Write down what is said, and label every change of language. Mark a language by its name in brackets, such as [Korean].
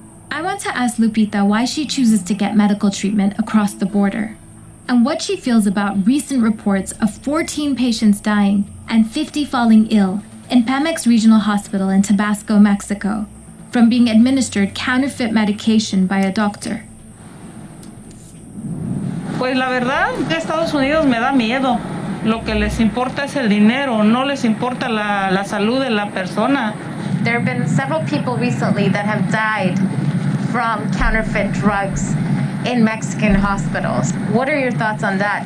[English] I want to ask Lupita why she chooses to get medical treatment across the border, and what she feels about recent reports of 14 patients dying and 50 falling ill in Pemex Regional Hospital in Tabasco, Mexico, from being administered counterfeit medication by a doctor. [Spanish] Pues la verdad, de Estados Unidos me da miedo. Lo que les importa es el dinero, no les importa la salud de la persona. [English] There have been several people recently that have died from counterfeit drugs in Mexican hospitals. What are your thoughts on that?